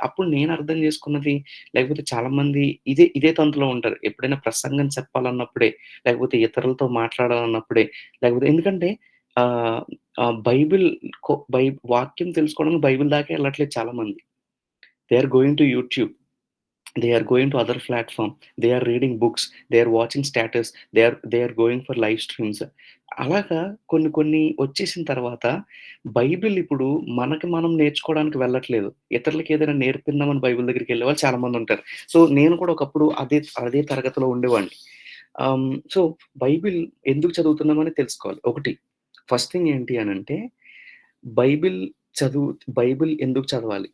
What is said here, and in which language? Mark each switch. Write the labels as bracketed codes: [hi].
[te] అప్పుడు నేను అర్థం చేసుకున్నది, లేకపోతే చాలామంది ఇదే తంతులో ఉంటారు. ఎప్పుడైనా ప్రసంగం చెప్పాలన్నప్పుడే, లేకపోతే ఇతరులతో మాట్లాడాలన్నప్పుడే, లేకపోతే ఎందుకంటే ఆహ్, ఆహ్, బైబిల్ కొ బై వాక్యం తెలుసుకోవడానికి బైబిల్ దాకా ఎళ్ళట్లేదు చాలామంది. [en] They are going to YouTube. they are going to other platform, they are reading books, they are watching status, they are going for live streams. [te] అలాగా కొన్ని కొన్ని వచ్చేసిన తర్వాత బైబిల్ ఇప్పుడు మనకి మనం నేర్చుకోవడానికి వెళ్ళట్లేదు. ఇతరులకి ఏదైనా నేర్పిందామని బైబిల్ దగ్గరికి వెళ్ళేవాళ్ళు చాలా మంది ఉంటారు. సో నేను కూడా ఒకప్పుడు అదే అదే తరగతిలో ఉండేవాడిని. సో బైబిల్ ఎందుకు చదువుతున్నామని తెలుసుకోవాలి. ఒకటి ఫస్ట్ థింగ్ ఏంటి అనంటే బైబిల్ చదువు బైబిల్ ఎందుకు చదవాలి?